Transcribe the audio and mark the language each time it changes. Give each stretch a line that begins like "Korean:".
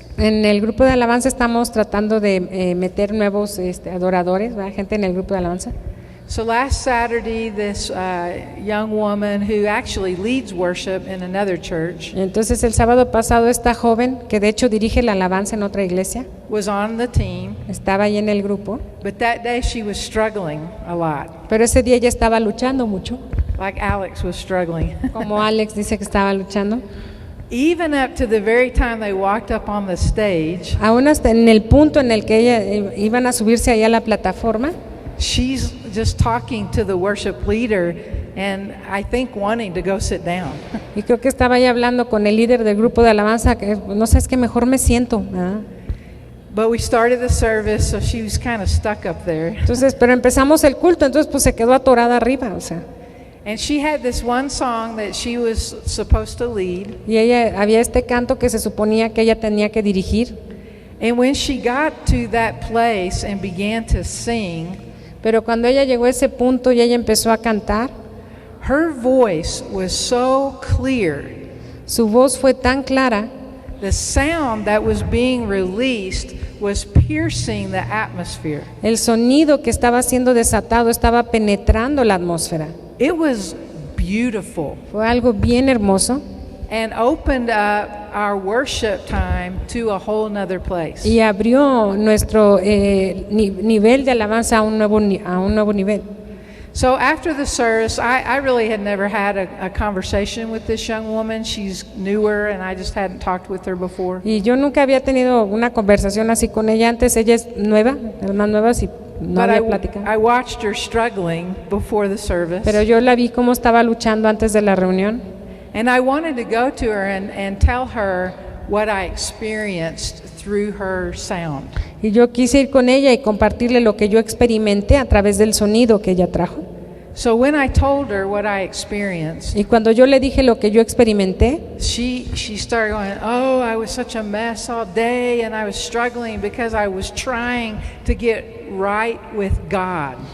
Spanish: En el grupo de alabanza estamos tratando de meter nuevos adoradores, ¿verdad? Gente en el grupo de alabanza.
English: So last Saturday, this young woman who actually leads worship in another church
Spanish: Entonces el sábado pasado esta joven, que de hecho dirige la alabanza en otra iglesia,
English: was on the team,
Spanish: estaba ahí en el grupo,
English: but that day she was struggling a lot,
Spanish: pero ese día ella estaba luchando mucho,
English: like Alex was struggling.
Spanish: como Alex dice que estaba luchando.
English: Even up to the very time they walked up on the stage,
Spanish: Aún hasta en el punto en el que ella iban a subirse ahí a la plataforma,
English: she's just talking to the worship leader and I think wanting to go sit down.
Spanish: y creo que estaba ahí hablando con el líder del grupo de alabanza, que no sé, es que mejor me siento, ¿verdad?
English: But we started the service, so she was kind of stuck up there.
Spanish: Entonces, pero empezamos el culto, entonces pues se quedó atorada arriba, o sea.
English: And she had this one song that she was supposed to lead.
Spanish: Y ella había este canto que se suponía que ella tenía que dirigir.
English: And when she got to that place and began to sing,
Spanish: pero cuando ella llegó a ese punto y ella empezó a cantar,
English: her voice was so clear.
Spanish: Su voz fue tan clara.
English: The sound that was being released was piercing the atmosphere.
Spanish: El sonido que estaba siendo desatado estaba penetrando la atmósfera.
English: It was beautiful.
Spanish: Fue algo bien hermoso.
English: And opened up our worship time to a whole nother place.
Spanish: Y abrió nuestro nivel de alabanza a un nuevo nivel.
English: So after the service, I really had never had a conversation with this young woman. She's newer and I just hadn't talked with her before.
Spanish: Y yo nunca había tenido una conversación así con ella antes. Ella es nueva, las más nuevas, y no había platicado.
English: I watched her struggling before the service.
Spanish: Pero yo la vi cómo estaba luchando antes de la reunión.
English: And I wanted to go to her and tell her what I experienced through her sound.
Spanish: Y yo quise ir con ella y compartirle lo que yo experimenté a través del sonido que ella trajo.
English: So when I told her what I experienced,
Spanish: y cuando yo le dije lo que yo experimenté,
English: she started going, "Oh, I was such a mess all day and I was struggling because I was trying to get right with God."